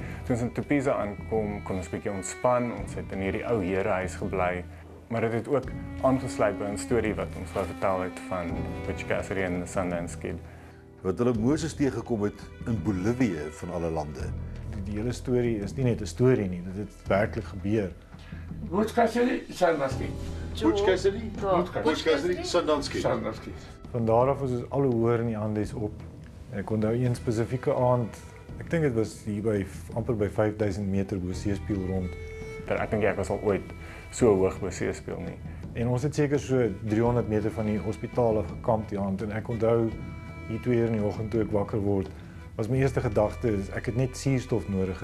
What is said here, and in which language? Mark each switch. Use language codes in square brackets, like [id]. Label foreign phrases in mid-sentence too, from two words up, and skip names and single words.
[af] Toe ons in Tupiza aankom, kon ons bietjie ontspan, ons het in hierdie ou herehuis gebly. Maar dit het ook aangesluit by 'n storie wat ons wou vertel het van Butch Cassidy en the Sundance Kid. Wat hulle Moses teëgekom het in Bolivie van alle lande. Die hele storie is nie net 'n storie nie, dit het werklik gebeur. Butch Cassidy, Sundance Kid. Butch Cassidy? Butch Cassidy, Sundance Kid. Sundance Kid. Van daar af was ons al hoe hoër in die Andes op. En ek onthou een spesifieke aand, ek dink dit was hier by amper by 5000 meter bo seespieël rond. Ek dink ek was al ooit so hoog by seespieël nie. En ons het seker so 300 meter van die hospitaal af gekamp die aand en ek onthou hier 2 uur in die oggend toe ek wakker word, was my eerste gedagte is ek het net suurstof nodig.